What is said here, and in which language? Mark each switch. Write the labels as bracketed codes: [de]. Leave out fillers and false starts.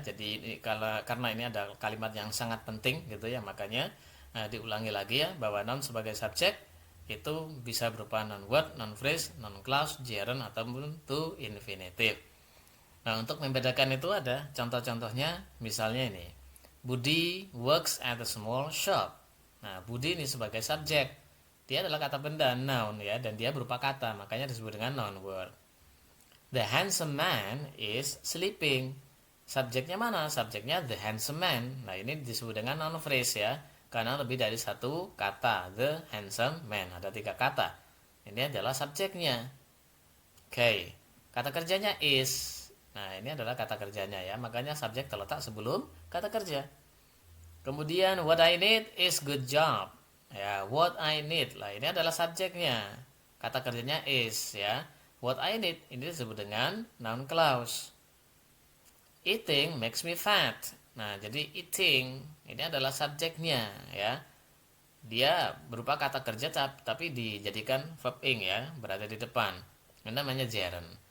[id] Jadi karena ini ada kalimat yang sangat penting gitu ya, makanya diulangi lagi ya, bahwa noun sebagai subjek itu bisa berupa noun word, noun phrase, noun clause, gerund, ataupun to infinitive. Nah, untuk membedakan itu ada contoh-contohnya, misalnya ini. [en] Budi works at a small shop. [id] Nah, Budi ini sebagai subjek. Dia adalah kata benda, noun ya, dan dia berupa kata, makanya disebut dengan noun word. [en] The handsome man is sleeping. [id] Subjeknya mana? Subjeknya [en] the handsome man. [id] Nah, ini disebut dengan noun phrase ya, karena lebih dari satu kata. [en] The handsome man, [id] ada 3 kata. Ini adalah subjeknya. Oke, kata kerjanya is. Nah, ini adalah kata kerjanya ya, makanya subjek terletak sebelum kata kerja. Kemudian [en] what I need is good job. Ya, what I need. [id] Lah, ini adalah subjeknya. Kata kerjanya is ya. [en] What I need [id] ini disebut dengan noun clause. [en] Eating makes me fat. [id] Nah, jadi eating ini adalah subjeknya ya. Dia berupa kata kerja tapi dijadikan verb ing ya, berada di depan. Ini namanya gerund.